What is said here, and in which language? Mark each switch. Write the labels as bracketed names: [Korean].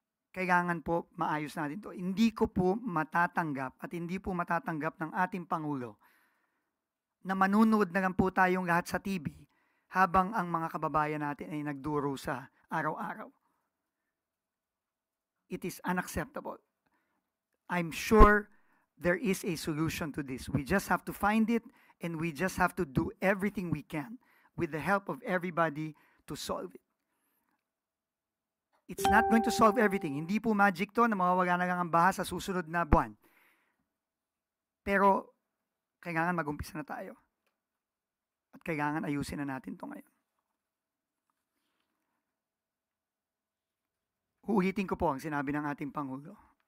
[Filipino] Kailangan po maayos natin to. Hindi ko po matatanggap at hindi po matatanggap ng ating Pangulo na manunood na lang po tayong lahat sa TV habang ang mga kababayan natin ay nagduro sa araw-araw. [English] It is unacceptable. I'm sure there is a solution to this. We just have to find it and we just have to do everything we can with the help of everybody to solve it. It's not going to solve everything. [Filipino] Hindi po magic to na mawawala na lang ang baha sa susunod na buwan. Pero, kailangan mag-umpisa na tayo. At kailangan ayusin na natin to ngayon. Uulitin ko po ang sinabi ng ating Pangulo.